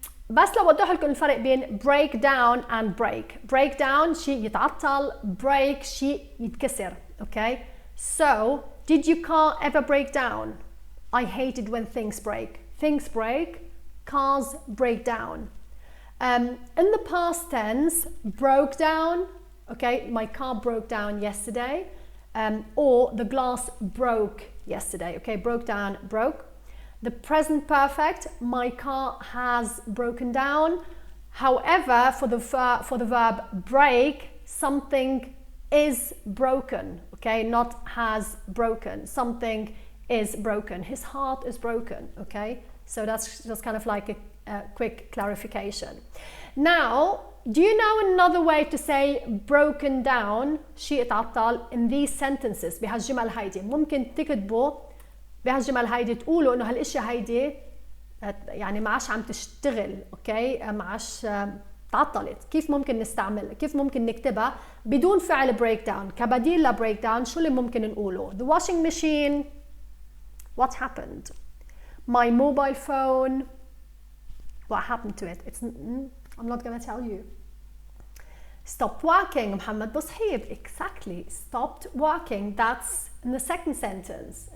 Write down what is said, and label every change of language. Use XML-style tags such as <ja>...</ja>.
<ar>بس لوضح لكم الفرق بين</ar> <en>break down and break.</en> <ar>break down شيء يتعطل، break شيء يتكسر.</ar> <en>okay so did your car ever break down? I hate it when things break. things break, cars break down. In the past tense, broke down, okay, my car broke down yesterday, or the glass broke yesterday. okay broke down, broke. The present perfect, my car has broken down. However, for the verb break, something is broken. okay not has broken, something is broken. His heart is broken. okay so that's just kind of like a quick clarification. Now do you know another way to say broken down</en> <ar>شيء اتعطل</ar> <en>in these sentences</en> <ar>بهالجمل هيدي؟ ممكن تكتبوا بهالجمل هيدي تقولوا انه هالاشياء هيدي يعني ما عادش عم تشتغل. اوكي ما عادش تعطلت. كيف ممكن نستعمل، كيف ممكن نكتبها بدون فعل break down؟ كبديل ل break down شو اللي ممكن نقوله؟</ar> <en>the washing machine what happened? my mobile phone what happened to it? I'm not gonna tell you. stopped working. محمد بصحيب exactly stopped working, that's in the second sentence.</en>